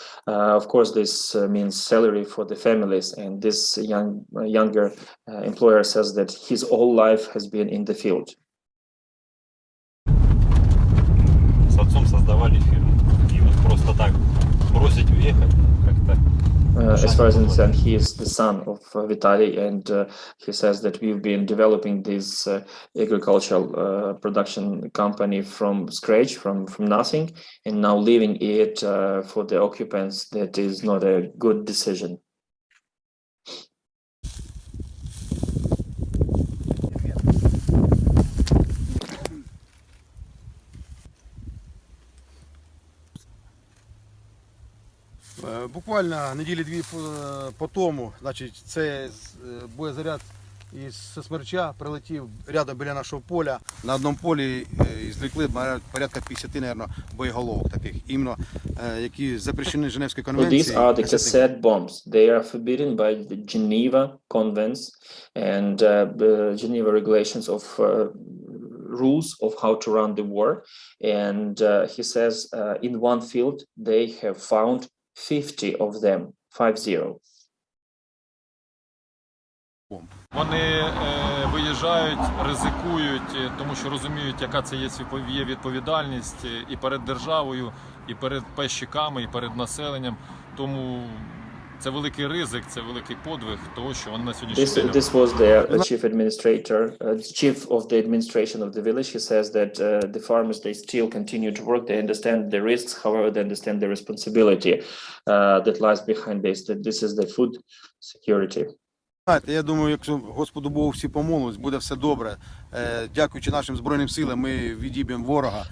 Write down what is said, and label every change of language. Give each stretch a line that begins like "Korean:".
English: Of course, this means salary for the families, and this younger employer says that his whole life has been in the field.
Russian: С отцом создавали фирму, и вот просто так бросить уехать как-то.
English: As far as I understand, he is the son of Vitalii, and he says that we've been developing this agricultural production company from scratch, from nothing, and now leaving it for the occupants, that is not a good decision.
Ukrainian: Буквально неділі-дві по тому, значить, це боєзаряд із Смерча прилетів рядом біля нашого поля. На одному полі злікли порядка 50, мабуть, боєголовок таких, іменно, які запрещені Женевською конвенцією.
English: So these are the cassette bombs. They are forbidden by the Geneva Convents and Geneva regulations of rules of how to run the war. And he says in one field they have found 50 of them, 50.
Ukrainian: Вони виїжджають, ризикують, тому що розуміють, яка це є відповідальність і перед державою, і перед пайщиками, і перед населенням. Тому це великий ризик, це великий подвиг того, що вони на сьогоднішній день.
English: This was the chief administrator, chief of the administration of the village. He says that the farmers, they still continue to work. They understand the risks, however, they understand the responsibility that lies behind this. That this is the food security.
Ukrainian: Я думаю, якщо Господу Богу всі помолимось, буде все добре. Дякуючи нашим Збройним силам, ми відіб'ємо ворога.